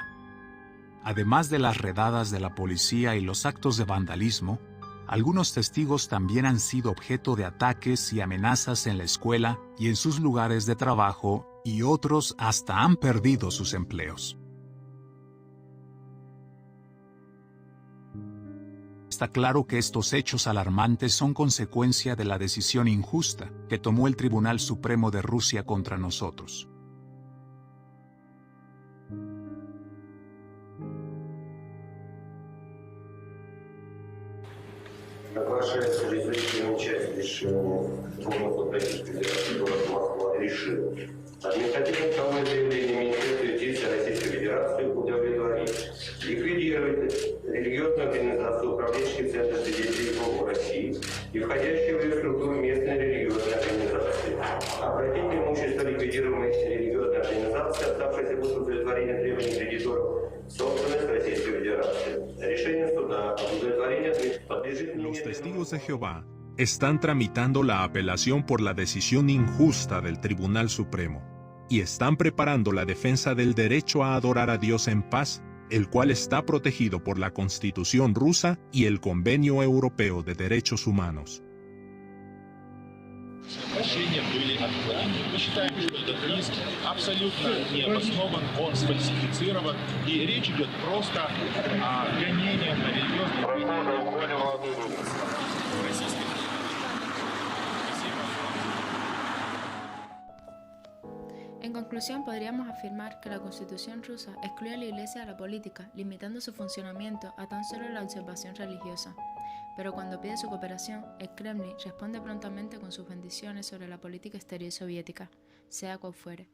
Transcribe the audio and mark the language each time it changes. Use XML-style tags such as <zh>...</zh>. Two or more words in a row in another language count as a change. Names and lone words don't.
<es>Además de las redadas de la policía y los actos de vandalismo, algunos testigos también han sido objeto de ataques y amenazas en la escuela y en sus lugares de trabajo, y otros hasta han perdido sus empleos. Está claro que estos hechos alarmantes son consecuencia de la decisión injusta que tomó el Tribunal Supremo de Rusia contra nosotros.</es> <ru>Оглашается обязательную часть решения Трибунала Российской Федерации города Москва решил административное правовое заявление Министерства юстиции Российской Федерации удовлетворить, ликвидировать религиозную организацию управленческий центр свидетелей Иеговы России и входящие в ее структуру местные религиозные организации. Обратить имущество ликвидируемой религиозной организации, оставшейся после удовлетворения требований кредиторов, собственность Российской Федерации. Решение суда об удовлетворении подлежит мнению...</ru> <es>Los testigos de Jehová están tramitando la apelación por la decisión injusta del Tribunal Supremo y están preparando la defensa del derecho a adorar a Dios en paz, el cual está protegido por la Constitución rusa y el Convenio Europeo de Derechos Humanos.</es> <ru>Решения были отклонены. Мы считаем, что этот иск абсолютно не обоснован, он сфальсифицирован, и речь идет просто о гонениях на религиозные...</ru> <es>En conclusión, podríamos afirmar que la Constitución rusa excluye a la Iglesia de la política, limitando su funcionamiento a tan solo la observación religiosa. Pero cuando pide su cooperación, el Kremlin responde prontamente con sus bendiciones sobre la política exterior soviética, sea cual fuere.</es>